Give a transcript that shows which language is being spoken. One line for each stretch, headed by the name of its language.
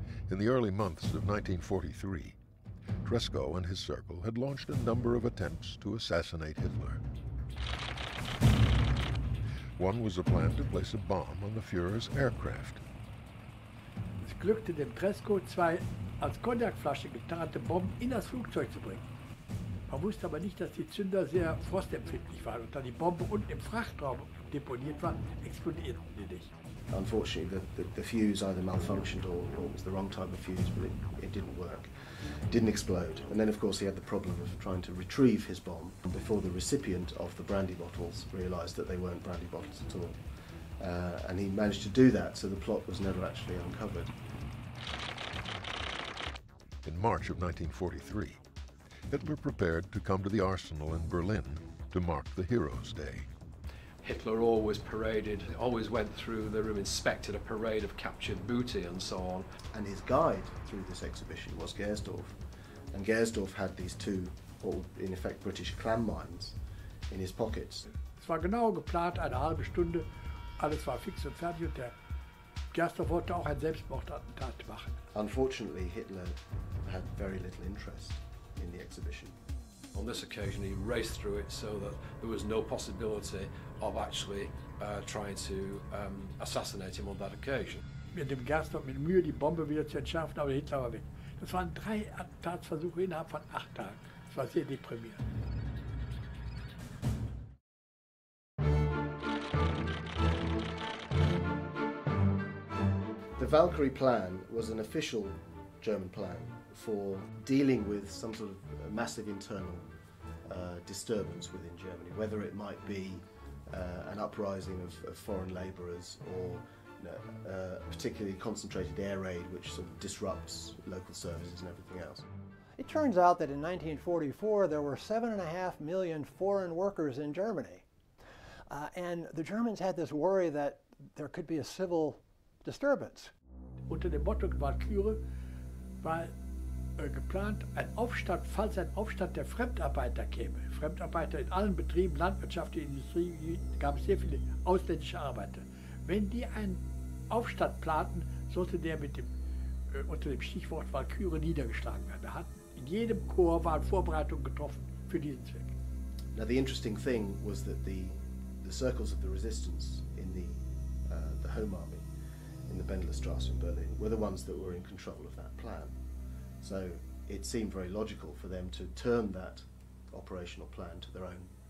English: In the early months of 1943, Tresco and his circle had launched a number of attempts to assassinate Hitler. One was a plan to place a bomb on the Führer's aircraft.
German: Es glückte dem Tresco, 2 als Cognacflasche getarnte Bomben in das Flugzeug zu bringen. Man wusste aber nicht, dass die Zünder sehr frostempfindlich waren und da die Bombe unten im Frachtraum deponiert war, explodierten die nicht.
English: Unfortunately, the fuse either malfunctioned or it was the wrong type of fuse, but it didn't work. It didn't explode. And then, of course, he had the problem of trying to retrieve his bomb before the recipient of the brandy bottles realised that they weren't brandy bottles at all. And he managed to do that, so the plot was never actually uncovered. In March of 1943, Hitler prepared to come to the arsenal in Berlin to mark the Heroes' Day. Hitler always paraded, always went through the room, inspected a parade of captured booty and so on. And his guide through this exhibition was Gersdorff. And Gersdorff had these 2, or in effect, British clam mines in his pockets.
German: Es war genau geplant, eine halbe Stunde, alles war fix und fertig und der Gersdorff wollte auch ein Selbstmordattentat machen.
English: Unfortunately, Hitler had very little interest in the exhibition. On this occasion, he raced through it so that there was no possibility of actually trying to assassinate him on that occasion.
German: Mit dem Gersdorff mit Mühe die Bombe wieder zu entschärfen, aber Hitler war weg. Das waren 3 Attentatsversuche innerhalb von 8 Tagen. Das war sehr deprimierend.
English: The Valkyrie plan was an official German plan for dealing with some sort of massive internal disturbance within Germany, whether it might be an uprising of foreign labourers or a particularly concentrated air raid which sort of disrupts local services and everything else. It turns out that in 1944 there were 7.5 million foreign workers in Germany. And the Germans had this worry that there could be a civil disturbance.
German: Unter dem Motto Valkyrie war geplant, ein Aufstand, falls ein Aufstand der Fremdarbeiter käme. Fremdarbeiter in allen Betrieben, Landwirtschaft, Industrie, gab es sehr viele ausländische Arbeiter. Wenn die einen Aufstand planten, sollte der mit dem, unter dem Stichwort Valkyrie niedergeschlagen werden. Da hat in jedem Korps waren Vorbereitungen getroffen für diesen Zweck.
English: Now the interesting thing was that the circles of the resistance in the Home Army in the Bendlerstrasse in Berlin were the ones that were in control of that plan. So it seemed very logical for them to turn that operational plan to their own